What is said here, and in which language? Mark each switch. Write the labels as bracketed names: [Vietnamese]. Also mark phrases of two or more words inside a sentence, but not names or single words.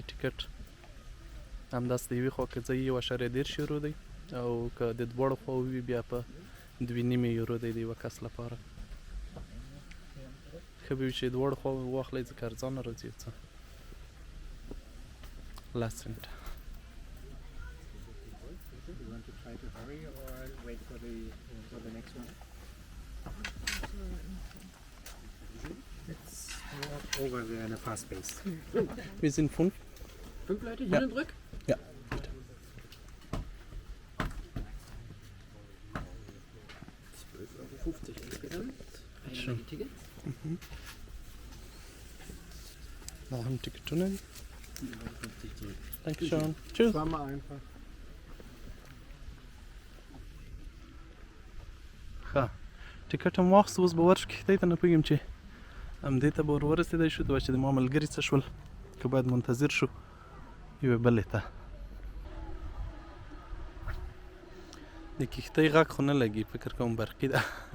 [Pashto] ټیکټ همداسې د یوې خوا که ځئ 1.30 یورو دی او که د دواړو خواو وي بیا په 2.5 یورو دی د یوه کس لپاره. ښه به وي چې دواړو خواو واخلئ ځکه ارزانه راځي یو څه. لس سنټه. [English] You want to try to hurry or wait for the next one? Let's walk over there in a fast pace. [German] Wir sind 5. 5 Leute hier in Brück? Ja. Bitte. 12,50 € insgesamt. Einige Tickets. Da haben [Pashto] Ticketونه دي. [German] 7,50 € zurück. Dankeschön. Tschüss. War mal einfach. [Pashto] ښه ټیکټ هم واخیستو. اوس به ورشو کښتۍ ته. نه پوهېږم چې همدې ته به ور ورسېدی شو چې زما ملګري څه شول، که باید منتظر شو یوې بلې ته. د کښتۍ غږ خو نه لګي، فکر کوم برقي ده.